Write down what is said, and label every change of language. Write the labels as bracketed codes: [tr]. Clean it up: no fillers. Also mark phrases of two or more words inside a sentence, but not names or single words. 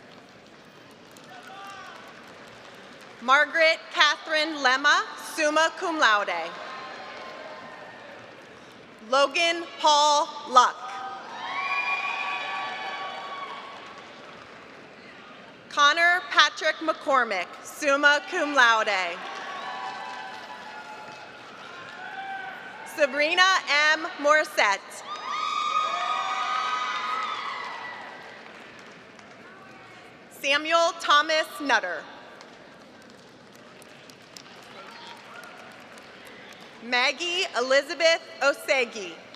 [en] Margaret Catherine Lemma, summa cum laude. Logan Paul Luck. Connor Patrick McCormick, summa cum laude. Sabrina M. Morissette. Samuel Thomas Nutter. Maggie Elizabeth Osegi.